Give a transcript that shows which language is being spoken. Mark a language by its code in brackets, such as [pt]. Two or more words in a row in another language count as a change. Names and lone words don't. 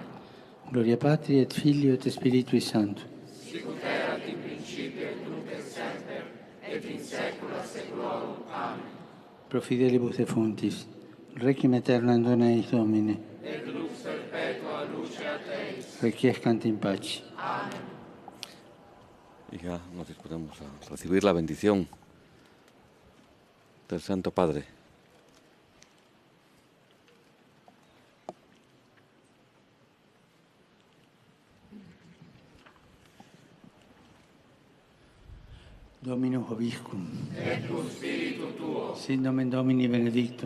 [la] Gloria Patri et Filio et Spiritui Sancto. Sicut erat in principio et nunc et semper, et in saecula saeculorum. Amen. Pro fidelibus defunctis, requiem aeternam dona eis Domine. Et lux perpetua lucet eis. Requiescant in pace. Amen. [es] Y ya nos disponemos a recibir la bendición del Santo Padre. [la] Dominus vobiscum. Et cum spiritu tuo. Sit nomen Domini benedictum.